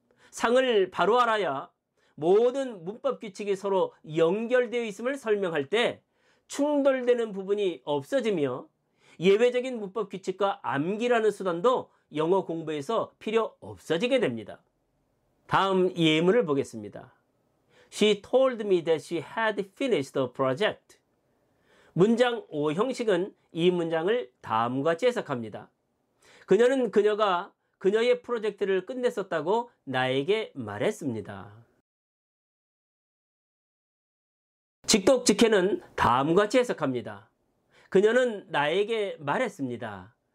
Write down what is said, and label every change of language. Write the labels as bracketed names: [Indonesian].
[Korean] 상을 바로 알아야 모든 문법 규칙이 서로 연결되어 있음을 설명할 때 충돌되는 부분이 없어지며 예외적인 문법 규칙과 암기라는 수단도 영어 공부에서 필요 없어지게 됩니다. 다음 예문을 보겠습니다. [English] She told me that she had finished the project. [Korean] 문장 5 형식은 이 문장을 다음과 같이 해석합니다. 그녀는 그녀가 그녀의 프로젝트를 끝냈었다고 나에게 말했습니다. 직독직해는 다음과 같이 해석합니다. 그녀는 나에게 말했습니다.